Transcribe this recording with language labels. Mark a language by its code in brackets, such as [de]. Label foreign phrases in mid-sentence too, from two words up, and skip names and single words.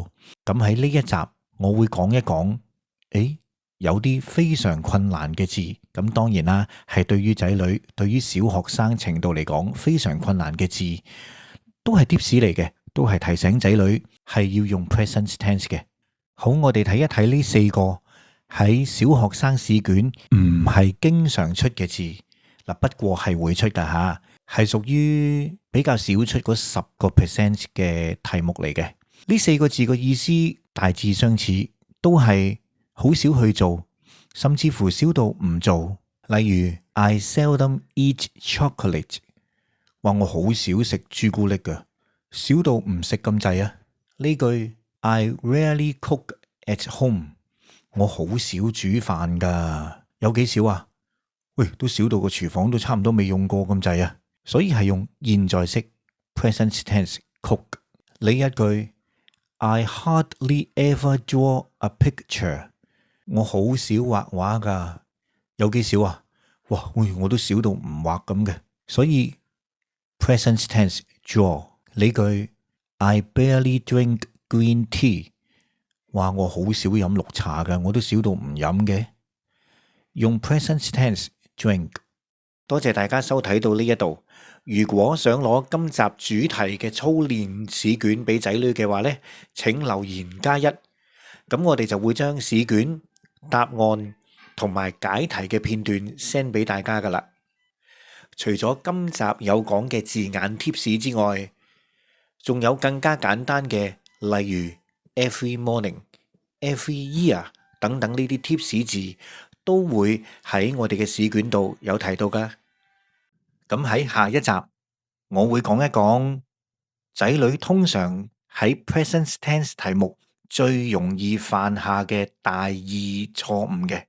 [yue] 咁喺呢一集我會講一講，有啲非常困難嘅字，咁當然啦，係對於仔女，對於小學生程度嚟講非常困難嘅字，都係 tips 嚟嘅，都係提醒仔女係要用 [en] present tense [yue] 嘅。好，我哋睇一睇呢4個喺小學生試卷唔係經常出嘅字，不過係會出噶吓，係屬於比較少出嗰10% 嘅題目嚟嘅。呢4個字嘅意思大致相似，都係好少去做，甚至乎少到唔做。 [en] 例如 I seldom eat chocolate， [yue] 話我好少食朱古力噶，少到唔食咁滯啊。 [en] 呢句 I rarely cook at home， [yue] 我好少煮飯噶，有幾少啊？喂，都少到個廚房都差唔多未用過咁滯啊。所以係用現在式 [en] present tense cook。呢一句 I hardly ever draw a picture， [yue] 我好少畫畫噶，有幾少啊？哇，我都少到唔畫咁嘅。所以 [en] present tense draw。呢句 I barely drink green tea， [yue] 話我好少飲綠茶噶，我都少到唔飲嘅。 [en] 用 present tense drink。 [yue] 多謝大家收睇到呢一度。如果想攞今集主題嘅操練試卷俾仔女嘅話呢，請留言+1，咁我哋就會將試卷答案同埋解題嘅片段 send 俾大家噶啦。除咗今集有講嘅字眼貼士之外，仲有更加簡單嘅，例如 [en] every morning、 every year [yue] 等等呢啲貼士字，都會喺我哋嘅試卷度有提到噶。咁喺下一集，我會講一講仔女通常喺 [en] present tense [yue] 題目最容易犯下嘅大意錯誤嘅。